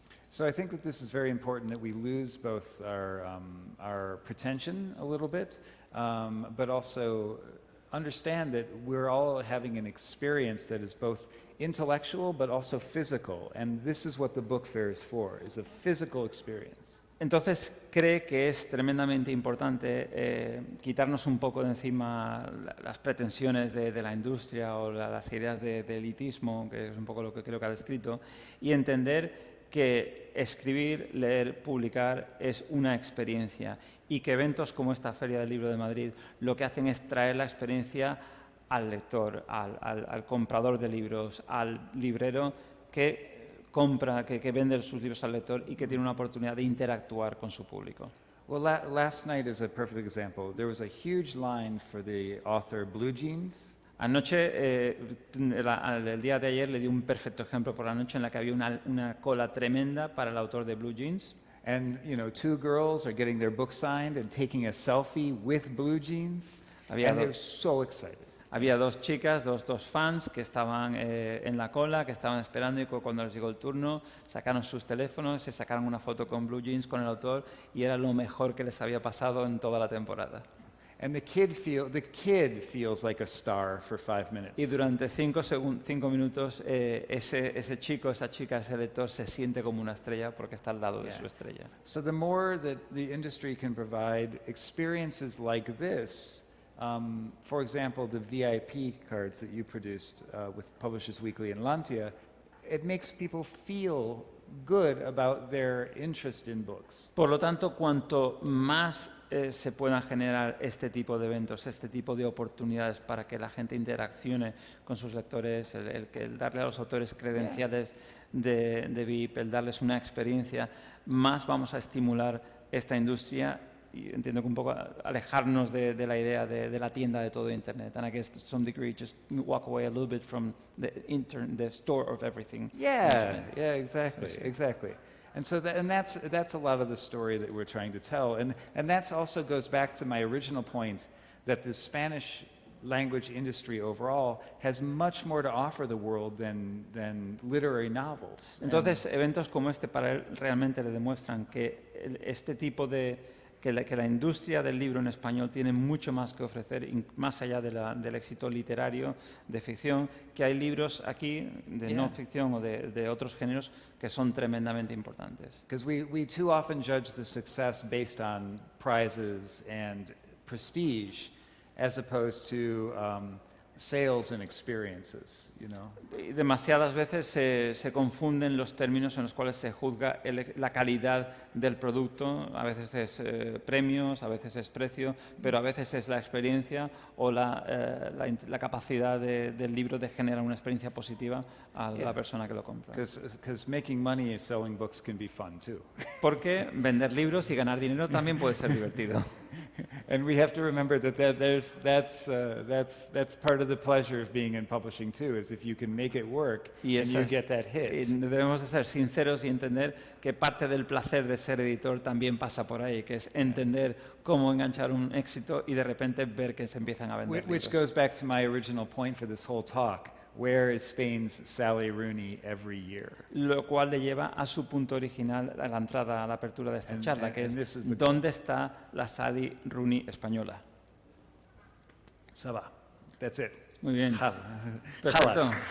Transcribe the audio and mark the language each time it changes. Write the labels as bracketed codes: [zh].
[en] So I think that this is very important that we lose both our pretension a little bit, but also understand that we're all having an experience that is both intellectual but also physical, and this is what the book fair is for, is a physical experience. [es] Entonces cree que es tremendamente importante quitarnos un poco de encima las pretensiones de la industria o las ideas de elitismo, que es un poco lo que creo que ha descrito, y entender que escribir, leer, publicar es una experiencia y que eventos como esta Feria del Libro de Madrid lo que hacen es traer la experiencia al lector, al comprador de libros, al librero que compra, que vende sus libros al lector y que tiene una oportunidad de interactuar con su público. [en] Well, last night is a perfect example. There was a huge line for the author Blue Jeans. [es] Anoche, el día de ayer, le di un perfecto ejemplo por la noche en la que había una cola tremenda para el autor de Blue Jeans. [en] And, you know, two girls are getting their book signed and taking a selfie with Blue Jeans. And they're so excited. [es] Había dos chicas, dos fans que estaban en la cola, que estaban esperando y cuando les llegó el turno sacaron sus teléfonos, se sacaron una foto con Blue Jeans, con el autor, y era lo mejor que les había pasado en toda la temporada. [en] And the kid feels like a star for 5 minutes. [es] Y durante 5 minutos ese chico, esa chica, ese lector se siente como una estrella porque está al lado de su estrella. [en] So the more that the industry can provide experiences like this, for example, the VIP cards that you produced with Publishers Weekly and Lantia, it makes people feel good about their interest in books. [es] Por lo tanto, cuanto más se puedan generar este tipo de eventos, este tipo de oportunidades para que la gente interaccione con sus lectores, el darle a los autores credenciales de VIP, el darles una experiencia, más vamos a estimular esta industria y entiendo que un poco alejarnos de la idea de la tienda de todo Internet. [en] And I guess to some degree just walk away a little bit from the store of everything. Yeah, exactly. And so that's a lot of the story that we're trying to tell. And that also goes back to my original point that the Spanish language industry overall has much more to offer the world than literary novels. [es] Entonces, eventos como este para él realmente le demuestran que este tipo que la industria del libro en español tiene mucho más que ofrecer, más allá del éxito literario, de ficción, que hay libros aquí de no ficción o de otros géneros que son tremendamente importantes. [en] Because we too often judge the success based on prizes and prestige, as opposed to sales and experiences, you know. [es] Demasiadas veces se confunden los términos en los cuales se juzga la calidad del producto. A veces es premios, a veces es precio, pero a veces es la experiencia o la capacidad del libro de generar una experiencia positiva a la persona que lo compra. [en] Because making money and selling books can be fun too. [es] Porque vender libros y ganar dinero también puede ser divertido. [en] And we have to remember that's part of the pleasure of being in publishing too, is if you can make it work and you get that hit. [es] Y debemos de ser sinceros y entender que parte del placer de ser editor también pasa por ahí, que es entender cómo enganchar un éxito y de repente ver que se empiezan a vender [en] Which [es] libros. [en] goes back to my original point for this whole talk. Where is Spain's Sally Rooney every year? [es] Lo cual le lleva a su punto original, a la entrada, a la apertura de esta charla, que es ¿dónde está la Sally Rooney española? [fr] Ça va. [en] That's it. [es] Muy bien. Perfecto.